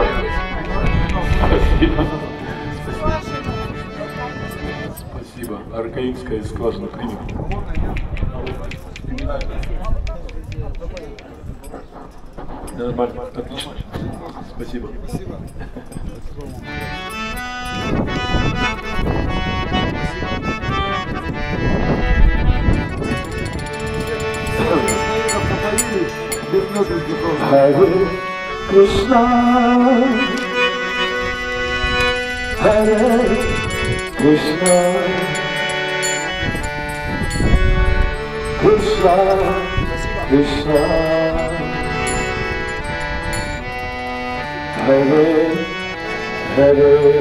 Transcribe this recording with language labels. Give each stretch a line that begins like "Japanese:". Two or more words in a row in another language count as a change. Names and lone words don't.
Russian: Спасибо. Спасибо. Аркаинская скважина примет. Нормально, отлично. Спасибо. Харе Кришна, Харе Кришна, Кришна, Кришна, Харе, Харе,